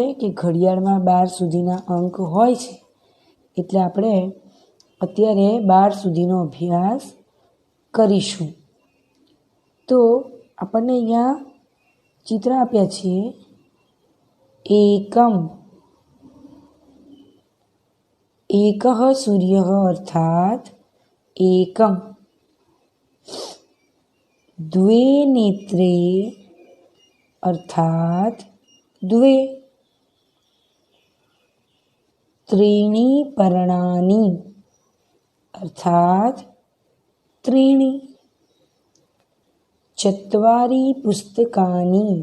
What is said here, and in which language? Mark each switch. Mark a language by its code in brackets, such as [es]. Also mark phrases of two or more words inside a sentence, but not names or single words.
[gu] કે ઘડિયાળમાં 12 સુધીના અંક હોય છે, એટલે આપણે અત્યારે 12 સુધીનો અભ્યાસ કરીશું। તો આપણને અહીંયા ચિત્ર આપ્યા છે। [sa] એકમ एकः सूर्यः अर्थात एकम, द्वे नेत्रे अर्थात द्वे, त्रीणि पर्णानि अर्थात त्रीणि, चत्वारि पुस्तकानि